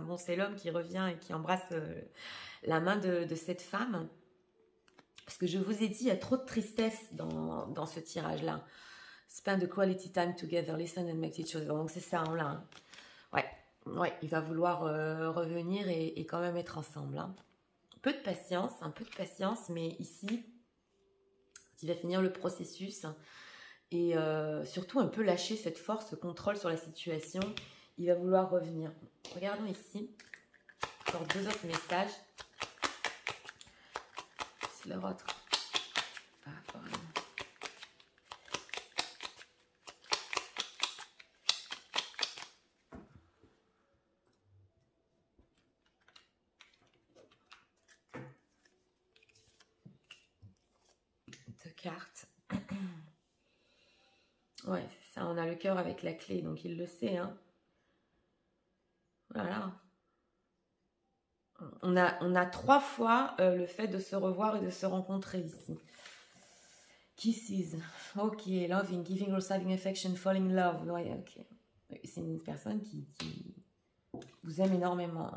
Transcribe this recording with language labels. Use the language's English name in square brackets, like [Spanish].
[French] Bon, c'est l'homme qui revient et qui embrasse la main de cette femme. Parce que je vous ai dit, il y a trop de tristesse dans ce tirage-là. [English] Spend the quality time together, listen and make each other. [French] Donc c'est ça, on l'a. Hein. Ouais, il va vouloir revenir et quand même être ensemble. Hein. Un peu de patience, mais ici, il va finir le processus et surtout un peu lâcher cette force, ce contrôle sur la situation. Il va vouloir revenir. Regardons ici, encore 2 autres messages. C'est le vôtre. Ah, voilà. Carte. Ouais, c'est ça, on a le cœur avec la clé, donc il le sait. Hein. Voilà. On a 3 fois le fait de se revoir et de se rencontrer ici. [English] Kisses. Ok, loving, giving, receiving affection, falling in love. [French] Ouais, ok. C'est une personne qui vous aime énormément.